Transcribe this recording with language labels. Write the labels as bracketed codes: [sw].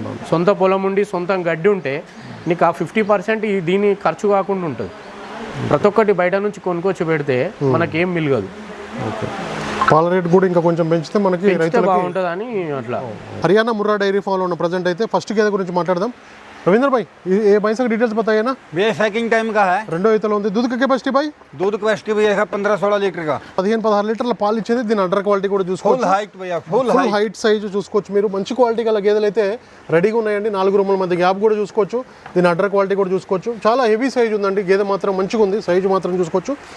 [te] సొంత పొలం ఉండి సొంతం గడ్డి ఉంటే నీకు ఆ 50% దీని ఖర్చు కాకుండా ఉంటుంది. ప్రతి ఒక్కటి బయట నుంచి కొనుక్కొచ్చి పెడితే మనకేం మిలగదు. పాల రేట్ కూడా ఇంకా కొంచెం పెంచితే మనకి రైతులకు బాగుంటుంది అని అట్లా. హర్యానా ముర్రా డైరీ ఫామ్లో ఉన్న ప్రజెంట్ అయితే ఫస్ట్ గేదె గురించి మాట్లాడదాం. [hi] रविंद्र भाई, ये भैंस का डिटेल्स बताइए ना। ये सेकंड टाइम का है, [te] రెండో ఈతలో ఉంది. [hi] दूध కెపాసిటీ भाई? दूध कैपेसिटी भैया 15-16 లీటర్ का [te] 15-16 లీటర్ల పాలు ఇచ్చేది. దీని అండర్ క్వాలిటీ కూడా చూసుకోవచ్చు. [en] full height భయ్యా, full [te] హైట్ సైజ్ చూసుకోవచ్చు మీరు. మంచి క్వాలిటీ గల గేదెలు అయితే రెడీగా ఉన్నాయండి. 4 రూముల మధ్య గ్యాప్ కూడా చూసుకోవచ్చు. దీని అండర్ క్వాలిటీ కూడా చూసుకోవచ్చు. చాలా హెవీ సైజ్ ఉందండి. గేదె మాత్రం మంచిగా ఉంది, సైజ్ మాత్రం చూసుకోవచ్చు.